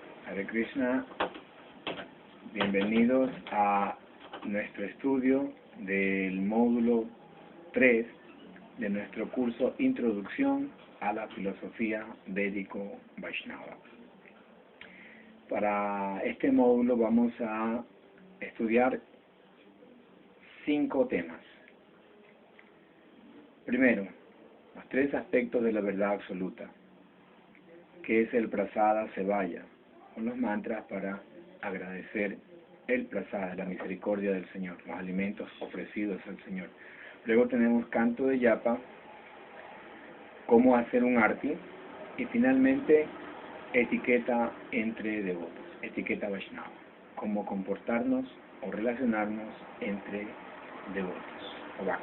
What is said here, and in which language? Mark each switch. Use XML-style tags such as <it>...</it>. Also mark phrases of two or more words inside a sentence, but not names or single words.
<es>Hare Krishna, bienvenidos a nuestro estudio del módulo 3 de nuestro curso Introducción a la Filosofía Védico Vaishnava. Para este módulo vamos a estudiar 5 temas. Primero, los 3 aspectos de la verdad absoluta, que es el</es> <sa>prasada sevaya,</sa> <es>con los mantras para agradecer el prasada, la misericordia del Señor, los alimentos ofrecidos al Señor. Luego tenemos canto de yapa, cómo hacer un arti, y finalmente etiqueta entre devotos, etiqueta Vaishnava, cómo comportarnos o relacionarnos entre devotos o bhaktas.</es>